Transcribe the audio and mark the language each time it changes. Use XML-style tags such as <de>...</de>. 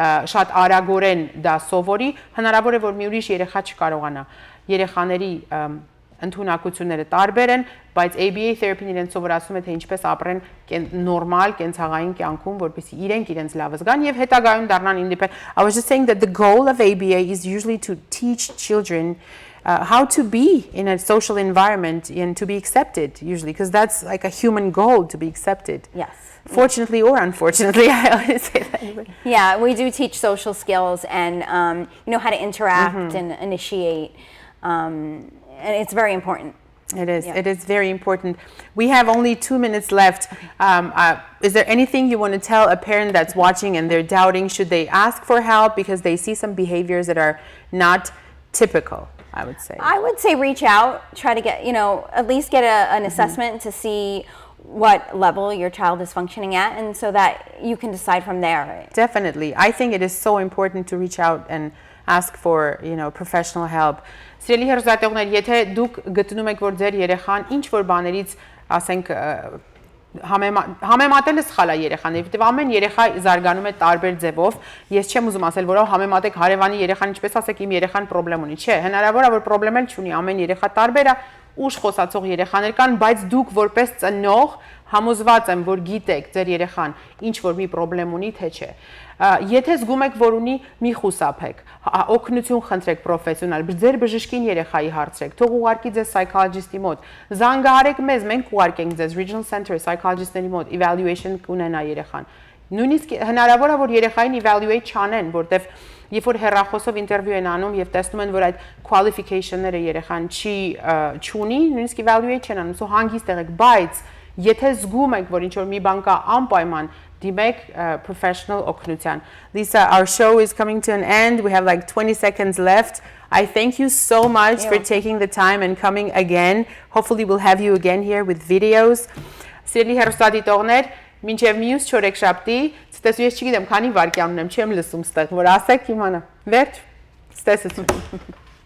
<hy>շատ արագորեն դա սովորի հնարավոր է որ մի ուրիշ երեխա չկարողանա երեխաների ընդունակությունները տարբեր են, բայց ABA therapy-ն իրենց սովորացնում է թե ինչպես ապրեն նորմալ կենցաղային կյանքում, որպեսզի իրենք իրենց լավը զգան եւ հետագայում դառնան independent.</hy> <en>I was just saying that the goal of ABA is usually to teach children how to be in a social environment and to be accepted usually because that's like a human goal to be accepted. Yes. Fortunately or unfortunately, I always say that. Yeah, we do teach social skills and how to interact and initiate. And it's very important. It is. Yeah. It is very important. We have only 2 minutes left. Is there anything you want to tell a parent that's watching and they're doubting? Should they ask for help because they see some behaviors that are not typical, I would say? I would say reach out. Try to get, at least get an assessment to see what level your child is functioning at and so that you can decide from there. Definitely. I think it is so important to reach out and ask for, professional help.</en> <hy>Սիրելի հեռուստատողներ, եթե դուք գտնում եք, որ ձեր երեխան ինչ որ բաներից ասենք համեմատելը սխալ է երեխաների, որտեղ ամեն երեխա զարգանում է տարբեր ձևով։ Ես չեմ ուզում ասել, որ համեմատեք հարևանի երեխան, ինչպես ասեք, իմ երեխան պրոբլեմ ունի։ Չէ, հնարավոր է որ պրոբլեմ էլ չունի, ամեն երեխա տարբեր է, ուշ խոսացող երեխաներ կան, բայց դուք որպես ծնող համոզված եմ, որ գիտեք ձեր երեխան ինչ որ մի պրոբլեմ ունի, թե չէ։ Եթե զգում եք, որ ունի, մի խուսափեք, օգնություն խնդրեք պրոֆեսիոնալ, ձեր բժշկին երեխայի հարցրեք, թող ուղարկի ձեզ psychologist-ի մոտ, զանգահարեք մեզ, մենք կուղարկենք ձեզ regional center psychologist-ների մոտ, evaluation կունենա երեխան։ Նույնիսկ հնարավոր է, որ երեխային evaluate չանեն, որտեվ երբ որ հեռախոսով ինտերվյու են անում եւ տեսնում են, որ այդ qualification-ները երեխան չունի, նույնիսկ evaluate չեն անում, so հանգիստ եղեք, բայց եթե զգում եք, որ ինչ որ մի բան կա անպայման դիմեք professional օգնության.</hy> <en>Lisa, our show is coming to an end. We have like 20 seconds left. I thank you so much for taking the time and coming again. Hopefully we'll have you again here with videos.</en> <hy>Սիրելի հեռուստադիտողներ, մինչև մյուս չորեքշաբթի, ստեսու ես չգիտեմ, քանի վայրկյան ունեմ, չեմ լսում ստեղ, որ ասեք իմանա։ Վերջ, ստեսություն։</hy>